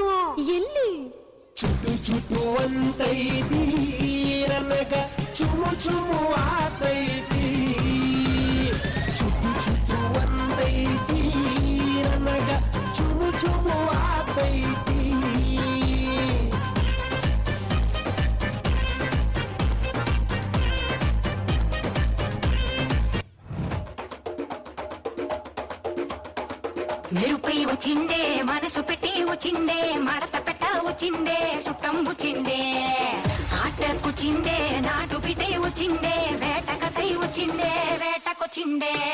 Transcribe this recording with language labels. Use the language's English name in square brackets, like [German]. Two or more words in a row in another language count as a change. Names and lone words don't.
[Kannada] ಎಲ್ಲಿ ಚುಟು ಚುಟು ಅಂತೈತಿ, ನನಗ ಚುಮು ಚುಮು ಆತೈತಿ. ಚುಟು ಚುಟು ಅಂತೈತಿ, ನನಗ ಚುಮು ಚುಮು ಆತೈತಿ. [Telugu] మెరుపై వచ్చిండే, మనసు పెట్టి వచ్చిండే, మడత పెట్ట వచ్చిండే, సుట్టం వచ్చిండే, ఆట కూర్చిండే, నాటు బిడ్డే వచ్చిండే, వేట కథై వచ్చిండే, వేటకొచ్చిండే.